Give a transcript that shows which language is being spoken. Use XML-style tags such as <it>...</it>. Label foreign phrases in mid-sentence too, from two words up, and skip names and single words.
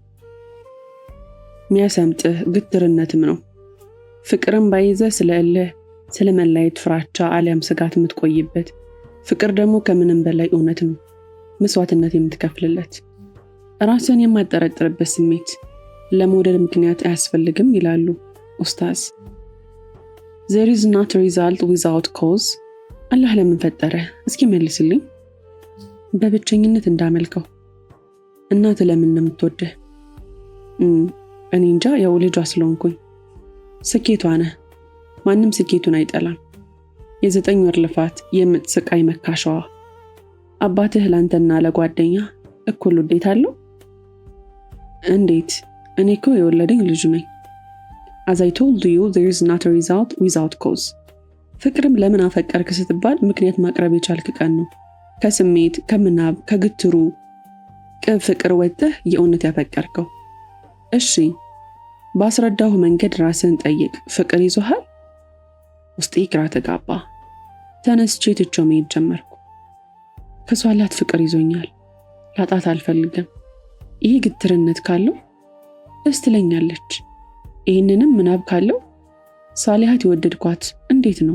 <am>ሚያሰምጥህ ግትርነትም ነው። ፍቅርም ባይዘህ ስለ እልህ፣ ስለ መለያየት ፍራቻ አሊያም ስጋት የምትቆይበት፣ ፍቅር ደግሞ ከምንም በላይ እውነት ነው፣ መስዋዕትነት የምትከፍልለት፣ ራስን የማጠረጥርበት ስሜት። ለመውደድ ምክንያት አያስፈልግም ይላሉ ኡስታዝ።</am> <en>There is not a result without cause።</en> <am>አላህ ለምን ፈጠረ? እስኪ መልስልኝ። በብቸኝነት እንዳመልከው። እናት ለምን ነው የምትወድህ? እኔ እንጃ፣ ያው ልጇ ስለሆንኩኝ። ስኬቷ ነህ። ማንም ስኬቱን አይጠላም። የ9 ወር ልፋት የምትስቃይ መካሻዋ። አባትህ ላንተና ለጓደኛ እኩል ውዴታ አለው? እንዴት? እኔ እኮ የወለደኝ ልጁ ነኝ።</am> <en>As I told you, there is not a result without cause።</en> <am>ፍቅርም ለምን አፈቀርክ ስትባል ምክንያት ማቅረብ የቻልክ ቀን ነው። ከስሜት፣ ከምናብ፣ ከግትሩ ቅብ ፍቅር ወጥተህ የእውነት ያፈቀርከው። እሺ ባስረዳሁ መንገድ ራስን ጠይቅ። ፍቅር ይዞሃል? ውስጤ ግራ ተጋባ። ተነስቼ ትቼው መሄድ ጀመርኩ። ከሷላት ፍቅር ይዞኛል። ላጣት አልፈልግም። ይህ ግትርነት ካለው ደስ ትለኛለች። ይህንንም ምናብ ካለው ሳሊሃት የወደድኳት እንዴት ነው?</am>